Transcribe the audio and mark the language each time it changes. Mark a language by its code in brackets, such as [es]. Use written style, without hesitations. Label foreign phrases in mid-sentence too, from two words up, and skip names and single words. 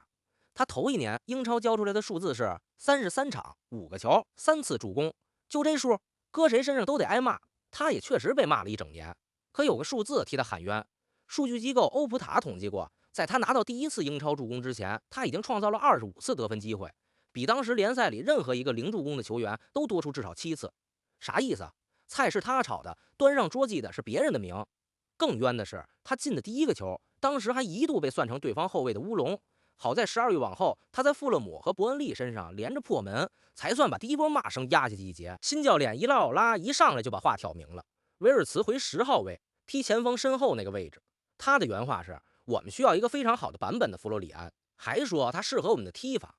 [zh] 他頭1年英超交出來的數字是33場5個球3次助攻，就這數，擱誰身上都得挨罵。他也確實被罵了一整年。可有個數字替他喊冤，數據機構歐普塔統計過，在他拿到第1次英超助攻之前，他已經創造了25次得分機會，比當時聯賽裡任何一個0助攻的球員都多出至少7次。啥意思？菜是他炒的，端上桌記的是別人的名。更冤的是，他進的第 1個球，當時還一度被算成對方後衛的烏龍。好在12月往後，他在富勒姆和伯恩利身上連着破門，才算把第一波罵聲壓下去一截。新教練伊拉奧拉一上來就把話挑明了，維爾茨回10號位，踢前鋒身後那個位置。他的原話是：我們需要一個非常好的版本的弗洛里安，還說他適合我們的踢法。